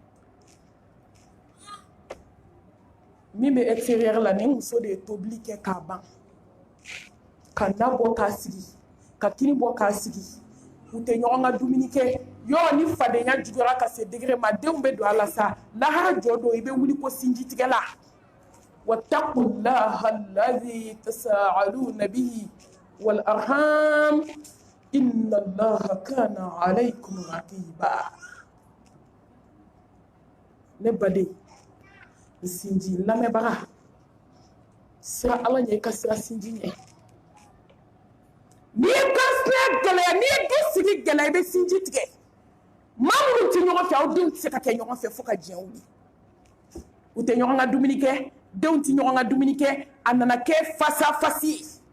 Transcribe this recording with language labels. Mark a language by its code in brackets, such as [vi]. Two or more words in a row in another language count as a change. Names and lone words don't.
[bm] min bɛ extérieur la ni muso de ye tobili kɛ k'a ban ka na bɔ k'a sigi ka kini bɔ k'a sigi u tɛ ɲɔgɔn ka dumuni kɛ yɔrɔ ni fadenya juguyara ka se degré ma denw bɛ don a la sa lahara jɔ don i bɛ wuli ko sinji tigɛ la [ar] واتقوا الله الذي تساءلون به والأرحام إن الله كان عليكم رقيبا [bm] ne baden sinji lamɛnbaga sira ala ɲɛ i ka sira sinji ɲɛ n'i ye kansinaya gɛlɛya n'i ye du sigi gɛlɛya i bɛ sinji tigɛ maa minnu tɛ ɲɔgɔn fɛ aw denw tɛ se ka kɛ ɲɔgɔn fɛ fo ka diɲɛ wuli u tɛ ɲɔgɔn ka dumuni kɛ denw tɛ ɲɔgɔn ka dumuni kɛ a nana kɛ fasafasi ye